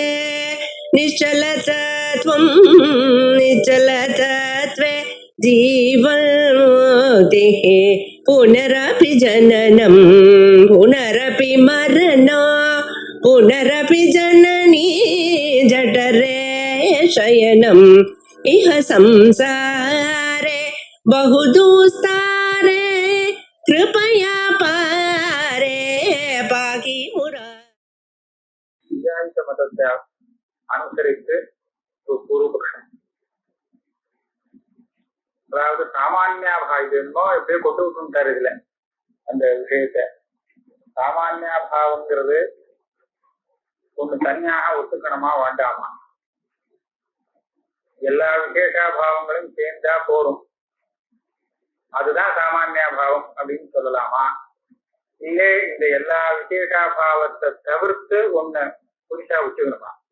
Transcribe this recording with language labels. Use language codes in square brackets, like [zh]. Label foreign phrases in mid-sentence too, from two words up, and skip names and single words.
[sa] निश्चलतत्वं निश्चलतत्वे जीवन्मुक्तिः पुनरपि जननं पुनरपि मरणं पुनरपि जननी जठरे शयनम् इह संसारे बहुदुस्तारे कृपया पारे पाहि मुरा. [ta] மதத்தை அனுசரித்து ஒரு பூர்வபக்ஷம், அதாவது சாமானியாபாவமோ எப்படியோ கொண்டு விட்டுட்டாரு இதுல அந்த விஷயத்த. சாமானியாபாவங்கிறது ஒண்ணு தனியாக ஒத்துக்கணுமா வேண்டாமா, எல்லா விசேஷாபாவங்களும் சேர்ந்தா போரும், அதுதான் சாமானியாபாவம் அப்படின்னு சொல்லலாமா, இல்லை இந்த எல்லா விசேஷாபாவத்தை தவிர்த்து ஒண்ணு புதுசா வச்சுக்கணுமா?